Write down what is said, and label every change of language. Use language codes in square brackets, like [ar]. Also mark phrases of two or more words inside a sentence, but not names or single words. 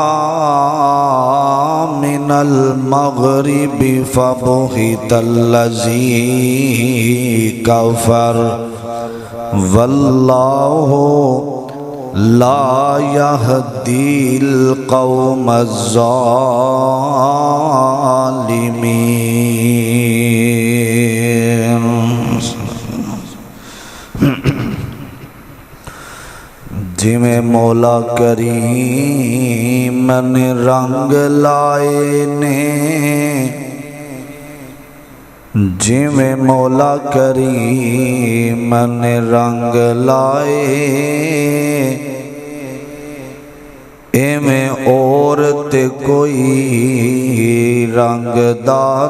[ar] من المغرب فبهت الذي كفر والله لا يهدي القوم الظالمين [pa] جویں مولا کریم نے رنگ لائے نے جویں مولا کریم نے رنگ لائے ایویں اور تے کوئی رنگ دا